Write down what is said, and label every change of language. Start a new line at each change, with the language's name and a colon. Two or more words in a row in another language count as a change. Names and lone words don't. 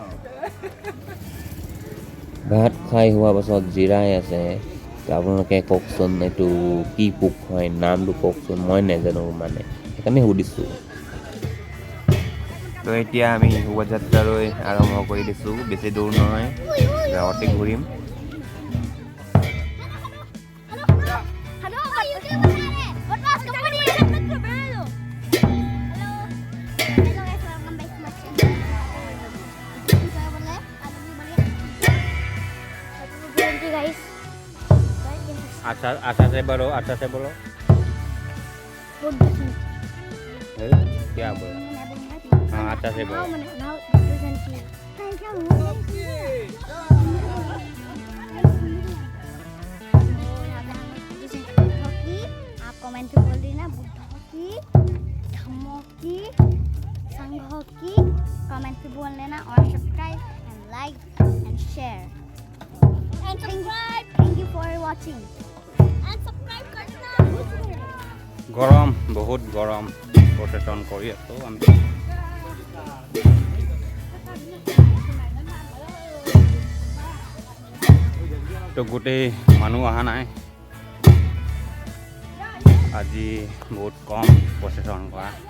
Assamese: ভাত খাই হোৱাৰ পাছত জিৰাই আছে আপোনালোকে কওকচোন এইটো কি পোক হয় নামটো কওকচোন মই নাজানো মানে সেইকাৰণে সুধিছোঁ তো এতিয়া আমি শোভাযাত্ৰালৈ আৰম্ভ কৰি দিছোঁ বেছি দূৰ নহয় গাঁৱতে ঘূৰিম
English: Hello, YouTube channel. What was company? Hello. Hello guys, welcome back to my channel. Guys.
Hindi: अच्छा से बोलो क्या बोला हाँ अच्छा से बोलो आप कमेंट पे बोल देना बुद्ध की धम्मों की संघों की कमेंट पे बोल लेना और
English: subscribe and like and share and subscribe thank you for watching and subscribe
Hindi: करना
Assamese: গৰম বহুত গৰম প্ৰচেছন কৰি আছোঁ আমি তো গোটেই মানুহ অহা নাই আজি বহুত কম প্ৰচেছন কৰা